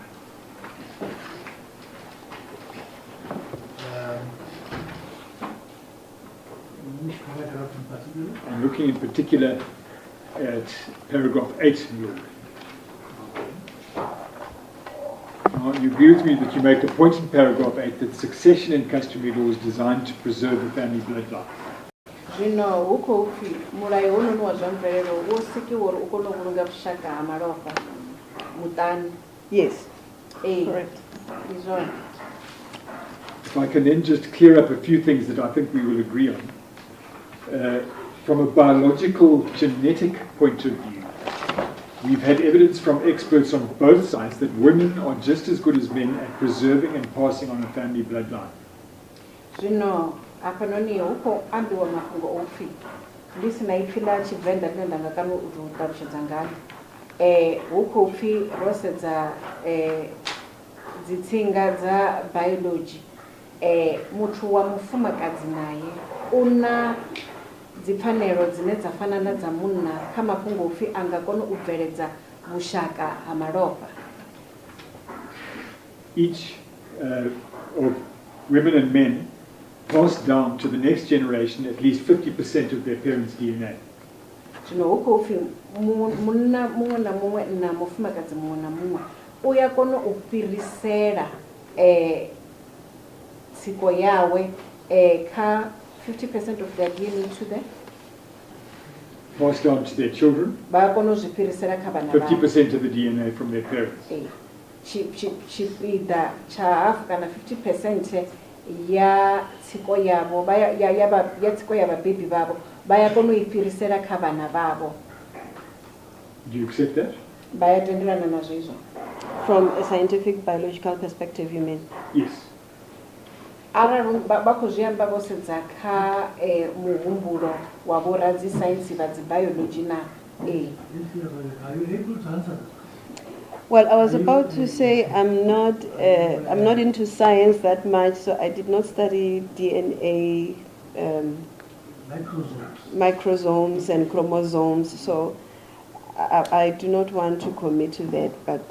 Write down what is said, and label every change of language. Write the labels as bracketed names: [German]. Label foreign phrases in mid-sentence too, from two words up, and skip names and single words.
[English] I'm looking in particular at paragraph 8, Lord. Now, you agree with me that you make a point in paragraph 8 that succession in customary law is designed to preserve the family bloodline. [Venda] Zvino hu khou pfi mulayo hononi wa zwa mvelelo wo sikiwa uri u kone u vhulunga vhushaka ha malofha muṱani. [English] Yes. Correct. [Venda] Ndi zwone. [English] If I can then just clear up a few things that I think we will agree on. From a biological, genetic point of view, we've had evidence from experts on both sides that women are just as good as men at preserving and passing on a family bloodline. [Venda] Zvino hafhanoni hu khou ambiwa mafhungo o pfi ndi sina ipfi ḽa Tshivenḓa ḽine nda nga kona u ṱalutshedza ngalo. Hu khou pfi ro sedza dzitsinga dza biology muthu wa mufumakadzi naye una dzipfanelo dzine dza fana na dza munna kha mafhungo upfi anga kona u bveledza vhushaka ha malofha. [English] Each of women and men pass down to the next generation at least 50% of their parents' DNA. [Venda] Zwino hu khou pfi munna muṅwe na muṅwe na mufumakadzi muṅwe na muṅwe u ya kona u fhirisela tsiko yawe kha 50% [English] of their DNA to them. Passed on to their children, 50% of the DNA from their parents. [Venda] Chipiḓa cha hafu kana 50% ya tsiko yavo ya tsiko ya vhabebi vhavho vha ya kona u i fhirisela kha vhana vhavho. [English] Do you accept that? [Venda] Vha ya tendelana nazwo izwo? [English] From a scientific biological perspective, you mean? Yes. [Venda] Arali vha khou zwi amba vho sedza kha muhumbulo wa vhoradzisaintsi vha dzi biology na [English] Are you able to answer that? Well, I was about to say I'm not into science that much, so I did not study DNA, microsomes and chromosomes. So I do not want to commit to that, but